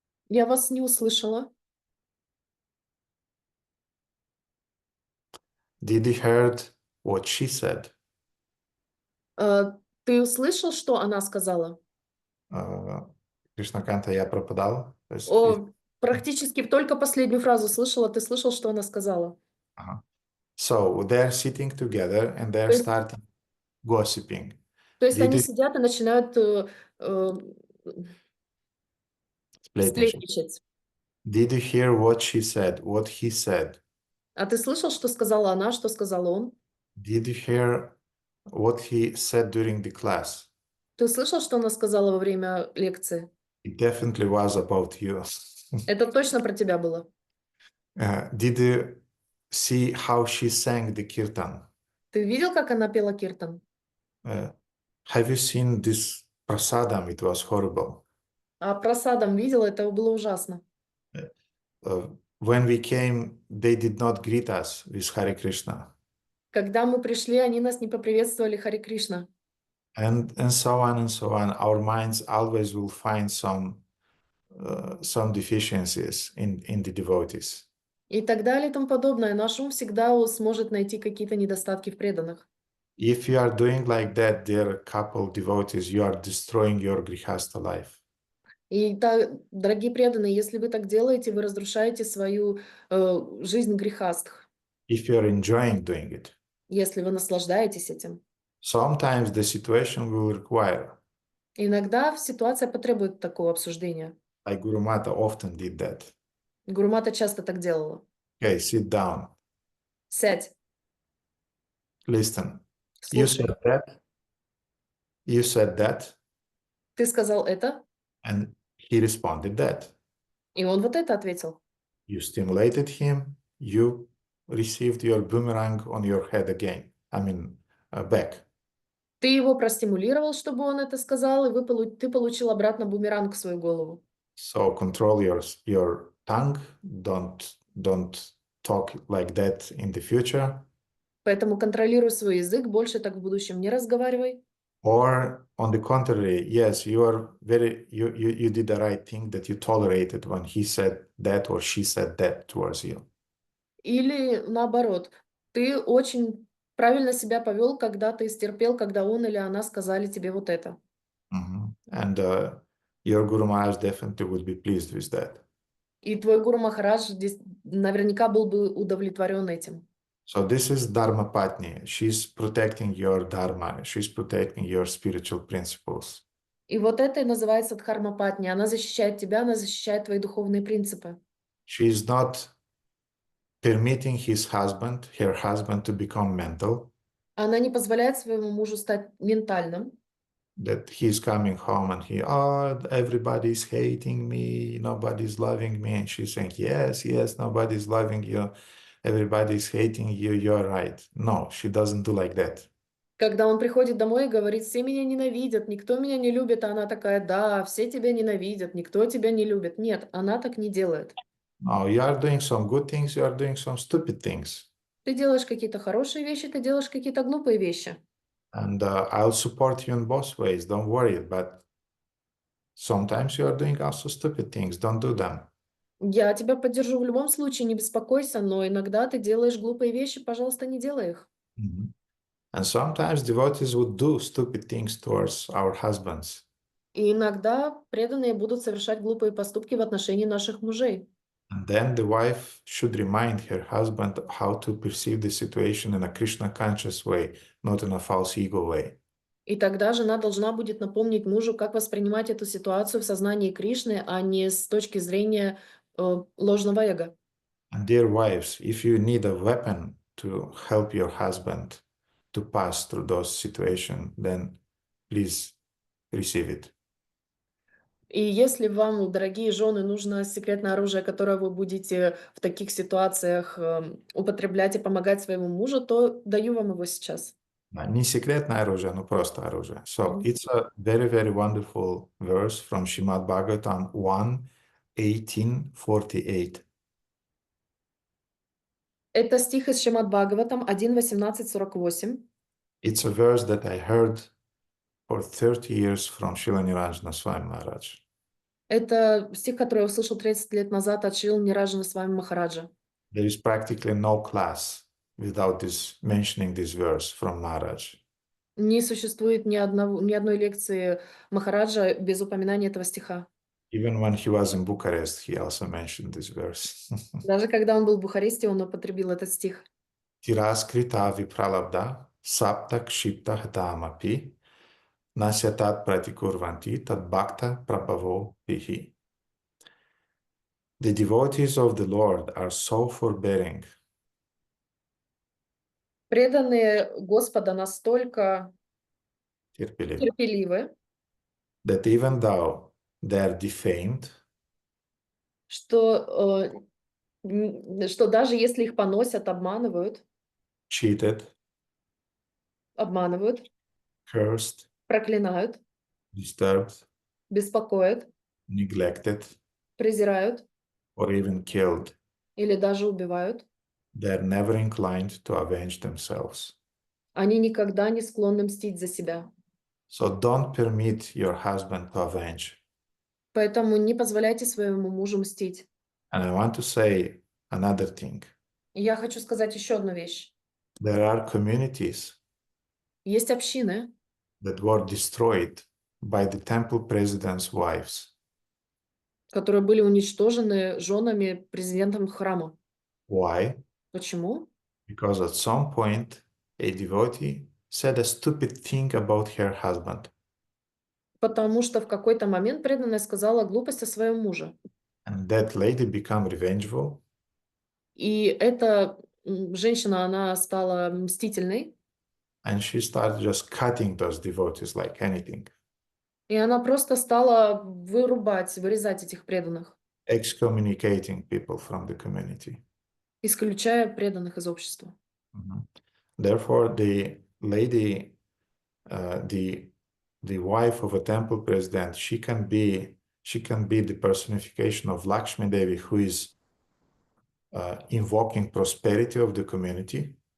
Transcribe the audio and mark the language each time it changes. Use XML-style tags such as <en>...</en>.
<ru>Я вас не услышала.</ru> <en>Did you heard what she said?</en> <ru>Ты услышал, что она сказала? Кришнаканта, я пропадал? То есть, Практически только последнюю фразу слышала. Ты слышал, что она сказала?</ru> <en>So they're sitting together and they're starting gossiping.</en> <ru>То есть они сидят и начинают сплетничать.</ru> <en>Did you hear what she said, what he said?</en> <ru>А ты слышал, что сказала она, что сказал он?</ru> <en>Did you hear what he said during the class?</en> <ru>Ты слышал, что она сказала во время лекции?</ru> <en>It definitely was about you.</en> <ru>Это точно про тебя было.</ru> <en>Did you see how she sang the kirtan?</en> <ru>Ты видел, как она пела киртан?</ru> <en>Have you seen this prasadam? It was horrible.</en> <ru>А просадом видел, это было ужасно.</ru> <en>When we came, they did not greet us with Hare Krishna.</en> <ru>Когда мы пришли, они нас не поприветствовали Харе Кришна.</ru> <en>And so on and so on. Our minds always will find some deficiencies in the devotees.</en> <ru>И так далее и тому подобное. Наш ум всегда сможет найти какие-то недостатки в преданных.</ru> <en>If you are doing like that, dear couple devotees, you are destroying your grihastha life.</en> <ru>И, дорогие преданные, если вы так делаете, вы разрушаете свою жизнь грехастх.</ru> <en>If you are enjoying doing it.</en> <ru>Если вы наслаждаетесь этим.</ru> <en>Sometimes the situation will require.</en> <ru>Иногда ситуация потребует такого обсуждения.</ru> <en>Like Guru Mata often did that.</en> <ru>Гуру Мата часто так делала.</ru> <en>Okay, sit down.</en> <ru>Сядь.</ru> <en>Listen.</en> <ru>Слушай.</ru> <en>You said that.</en> <ru>Ты сказал это.</ru> <en>And he responded that.</en> <ru>И он вот это ответил.</ru> <en>You stimulated him. You received your boomerang on your head again. I mean, back.</en> <ru>Ты его простимулировал, чтобы он это сказал, и ты получил обратно бумеранг в свою голову.</ru> <en>So control your tongue. Don't talk like that in the future.</en> <ru>Поэтому контролируй свой язык, больше так в будущем не разговаривай.</ru> <en>Or on the contrary, yes, you did the right thing that you tolerated when he said that or she said that towards you.</en> <ru>Или наоборот, ты очень правильно себя повел, когда ты стерпел, когда он или она сказали тебе вот это.</ru> <en>And your Guru Maharaj definitely would be pleased with that.</en> <ru>И твой Гуру Махарадж наверняка был бы удовлетворен этим.</ru> <en>So this is Dharma Patni. She's protecting your Dharma. She's protecting your spiritual principles.</en> <ru>И вот это и называется Дхарма Патни. Она защищает тебя, она защищает твои духовные принципы.</ru> <en>She is not permitting her husband to become mental,</en> <ru>Она не позволяет своему мужу стать ментальным.</ru> <en>that he's coming home and everybody's hating me, nobody's loving me. And she's saying, yes, nobody's loving you, everybody's hating you, you're right. No, she doesn't do like that.</en> <ru>Когда он приходит домой и говорит, все меня ненавидят, никто меня не любит, а она такая, да, все тебя ненавидят, никто тебя не любит. Нет, она так не делает.</ru> <en>No, you are doing some good things, you are doing some stupid things.</en> <ru>Ты делаешь какие-то хорошие вещи, ты делаешь какие-то глупые вещи.</ru> <en>And I'll support you in both ways, don't worry. But sometimes you are doing also stupid things, don't do them.</en> <ru>Я тебя поддержу в любом случае, не беспокойся, но иногда ты делаешь глупые вещи, пожалуйста, не делай их.</ru> <en>And sometimes devotees would do stupid things towards our husbands.</en> <ru>И иногда преданные будут совершать глупые поступки в отношении наших мужей.</ru> <en>And then the wife should remind her husband how to perceive the situation in a Krishna conscious way, not in a false ego way.</en> <ru>И тогда жена должна будет напомнить мужу, как воспринимать эту ситуацию в сознании Кришны, а не с точки зрения ложного эго.</ru> <en>And dear wives, if you need a weapon to help your husband to pass through those situations, then please receive it.</en> <ru>И если вам, дорогие жены, нужно секретное оружие, которое вы будете в таких ситуациях употреблять и помогать своему мужу, то даю вам его сейчас. Не секретное оружие, но просто оружие.</ru> <en>So it's a very, very wonderful verse from Srimad Bhagavatam 1:18-48.</en> <ru>Это стих из Шримад Бхагаватам 1.18.48.</ru> <en>It's a verse that I heard for 30 years from Srila Niranjana Swami Maharaj.</en> <ru>Это стих, который я услышал 30 лет назад от Шрилы Ниранджана Свами Махараджа.</ru> <en>There is practically no class without mentioning this verse from Maharaj.</en> <ru>Не существует ни одной лекции Махараджа без упоминания этого стиха.</ru> <en>Even when he was in Bucharest, he also mentioned this verse.</en> <ru>Даже когда он был в Бухаресте, он употребил этот стих.</ru> <sa>Tiraskrita vipralabdha sapta kshipta hatamapi nasyatat pratikurvanti tad bhakta prabhavo pihi.</sa> <en>The devotees of the Lord are so forbearing.</en> <ru>Преданные Господа настолько терпеливы,</ru> <en>that even though they are defamed,</en> <ru>что даже если их поносят, обманывают, обманывают,</ru> <en>cursed,</en> <ru>проклинают,</ru> <en>disturbed,</en> <ru>беспокоят,</ru> <en>neglected,</en> <ru>презирают</ru> <en>or even killed,</en> <ru>или даже убивают,</ru> <en>they are never inclined to avenge themselves.</en> <ru>они никогда не склонны мстить за себя.</ru> <en>So don't permit your husband to avenge.</en> <ru>Поэтому не позволяйте своему мужу мстить.</ru> <en>And I want to say another thing.</en> <ru>И я хочу сказать еще одну вещь.</ru> <en>There are communities</en> <ru>Есть общины,</ru> <en>that were destroyed by the temple president's wives.</en> <ru>которые были уничтожены женами президентом храма.</ru> <en>Why?</en> <ru>Почему?</ru> <en>Because at some point a devotee said a stupid thing about her husband.</en> <ru>Потому что в какой-то момент преданная сказала глупость о своем муже.</ru> <en>And that lady became revengeful.</en> <ru>И эта женщина, она стала мстительной.</ru> <en>And she started just cutting those devotees like anything.</en> <ru>И она просто стала вырезать этих преданных.</ru> <en>Excommunicating people from the community.</en> <ru>Исключая преданных из общества.</ru> <en>Therefore, the lady, the wife of a temple president, she can be the personification of Lakshmi Devi, who is invoking prosperity of the community.</en>